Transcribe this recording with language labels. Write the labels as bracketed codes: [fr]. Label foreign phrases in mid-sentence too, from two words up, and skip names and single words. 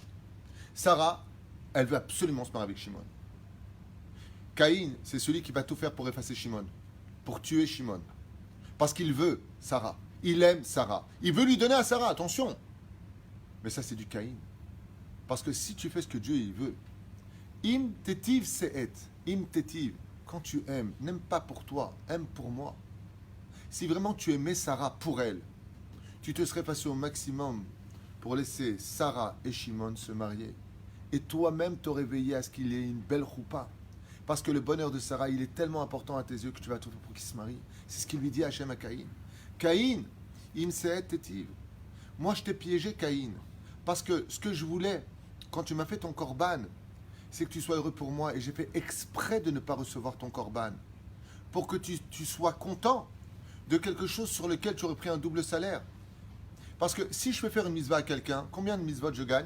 [fr] Sarah, elle veut absolument se marier avec Shimon. Caïn, c'est celui qui va tout faire pour effacer Shimon, pour tuer Shimon. Parce qu'il veut Sarah. Il aime Sarah. Il veut lui donner à Sarah, attention. Mais ça, c'est du Caïn. Parce que si tu fais ce que Dieu il veut, [he] אם תיטיב שאת, אם תיטיב, [fr] quand tu aimes, n'aime pas pour toi, aime pour moi. Si vraiment tu aimais Sarah pour elle, tu te serais passé au maximum pour laisser Sarah et Shimon se marier. Et toi-même t'aurais veillé à ce qu'il y ait une belle choupa. Parce que le bonheur de Sarah, il est tellement important à tes yeux que tu vas tout faire pour qu'il se marie. C'est ce qu'il lui dit Hachem à Caïn. Caïn, [he] אם שאת תיטיב. [fr] Moi, je t'ai piégé, Caïn. Parce que ce que je voulais, quand tu m'as fait ton korban, c'est que tu sois heureux pour moi. Et j'ai fait exprès de ne pas recevoir ton korban. Pour que tu sois content de quelque chose sur lequel tu aurais pris un double salaire. Parce que si je fais faire une mitzvah à quelqu'un, combien de mitzvot je gagne?